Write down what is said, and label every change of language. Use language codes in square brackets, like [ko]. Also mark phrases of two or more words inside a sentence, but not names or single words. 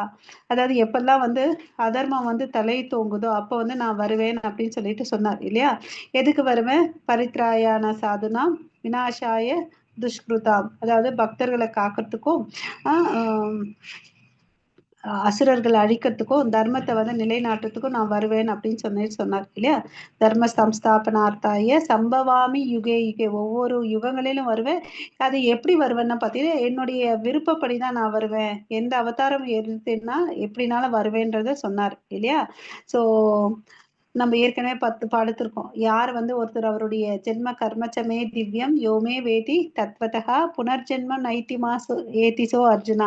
[ta] அதாவது எப்பெல்லாம் வந்து அதர்மம் வந்து தலை தோங்குதோ அப்போ வந்து நான் வருவேன் அப்படின்னு சொல்லிட்டு சொன்னார் இல்லையா? எதுக்கு வருவேன்? [sa] परित्राणाय साधूनां विनाशाय दुष्कृताम्. [ta] அதாவது பக்தர்களை காக்கிறதுக்கும் அசுரர்களை அழிக்கிறதுக்கும் தர்மத்தை வந்து நிலைநாட்டுறதுக்கும் நான் வருவேன் அப்படின்னு சொன்னார் இல்லையா? [sa] धर्म संस्थापनार्थाय सम्भवामि युगे युगे. [ta] ஒவ்வொரு யுகங்களிலும் வருவேன். அது எப்படி வருவேன்னா பார்த்தீங்கன்னா, என்னுடைய விருப்பப்படி தான் நான் வருவேன். எந்த அவதாரம் எடுத்தேன்னா எப்படினாலும் வருவேன்றத சொன்னார் இல்லையா? ஸோ நம்ம ஏற்கனவே 10 பாடத்திருக்கோம். யார் வந்து ஒருத்தர் அவருடைய [sa] जन्म कर्म च मे दिव्यम् यो मे वेत्ति तत्त्वतः पुनर्जन्म नैति माम् एति सः अर्जुन.